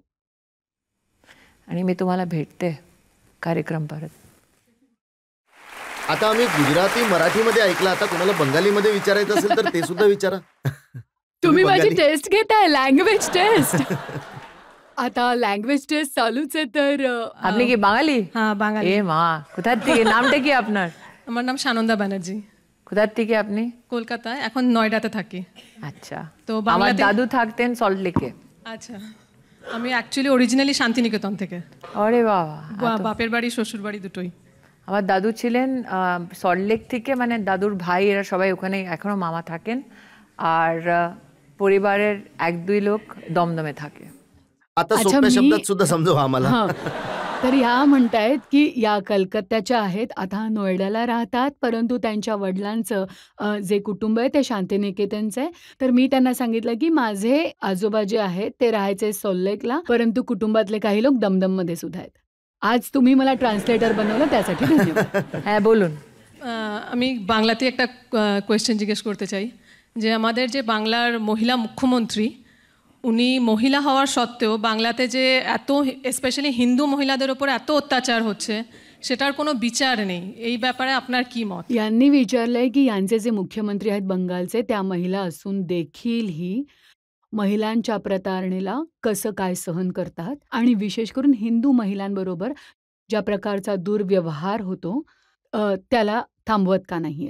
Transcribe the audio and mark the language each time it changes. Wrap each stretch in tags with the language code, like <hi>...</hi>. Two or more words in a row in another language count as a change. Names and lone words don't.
<mr>आणि मी तुम्हाला भेटते कार्यक्रम परत. आता आम्ही गुजराती मराठीमध्ये ऐकलं, आता कोणाला बंगालीमध्ये विचारायचं असेल तर ते सुद्धा विचारा. तुम्ही माझी बंगाली? टेस्ट घेताय,</mr> <en>language test.</en> <mr>आता</mr> <en>language test</en> <mr>चालूच आहे. तर</mr> <bn>আপনি কি বাঙালি? হ্যাঁ বাঙালি। এ মা, কোথার থেকে? নামটা কি আপনার? আমার নাম সানন্দা ব্যানার্জি, কোথার থেকে আপনি? কলকাতায়, এখন নয়ডাতে থাকি। আচ্ছা, তো আমার বাংলাতে দাদু থাকতেন সল্ট লেকে। আচ্ছা, আমি</bn> <en>actually originally</en> <bn>শান্তিনিকেতন থেকে। আরে বাবা, বাপের বাড়ি শ্বশুর বাড়ি দুটোই। আমার দাদু ছিলেন সল্ট লেক থেকে, মানে দাদুর ভাই এরা সবাই ওখানে এখনো মামা থাকেন, আর পরিবারের 1-2 লোক দমদমে থাকে।</bn> <mr>आता अच्छा, सोप्या मी- शब्दात सुद्धा समजवा आम्हाला. हां. तर ह्या म्हणतायत की या कलकत्त्याच्या आहेत, आता नोएडाला राहतात, परंतु त्यांच्या वडिलांचं जे कुटुंब आहे ते शांतिनिकेतनचं आहे. तर मी त्यांना सांगितलं की माझे आजोबा जे आहेत ते राहायचे सॉल्टलेकला, परंतु कुटुंबातले काही लोक दमदममध्ये सुद्धा आहेत. आज तुम्ही मला ट्रान्सलेटर बनवलं त्यासाठी ধন্যবাদ।</mr> <bn>হ্যাঁ বলুন। আমি বাংলাতে একটা কোয়েশ্চেন জিজ্ঞেস করতে চাই যে আমাদের যে বাংলার মহিলা মুখ্যমন্ত্রী উনি মহিলা হওয়ার সত্ত্বেও বাংলাতে যে এত স্পেশালি হিন্দু মহিলাদের ওপর এত অত্যাচার হচ্ছে সেটার কোনো বিচার নেই, এই ব্যাপারে আপনার কি মত?</bn> <mr>यांनी विचारलंय की यांचे जे मुख्यमंत्री आहेत बंगालचे त्या महिला असून देखीलही महिलांच्या प्रतारणेला कसं काय सहन करतात आणि विशेष करून हिंदू महिलांबरोबर ज्या प्रकारचा दुर्व्यवहार होतो त्याला थांबवत का नाहीयेत.</mr>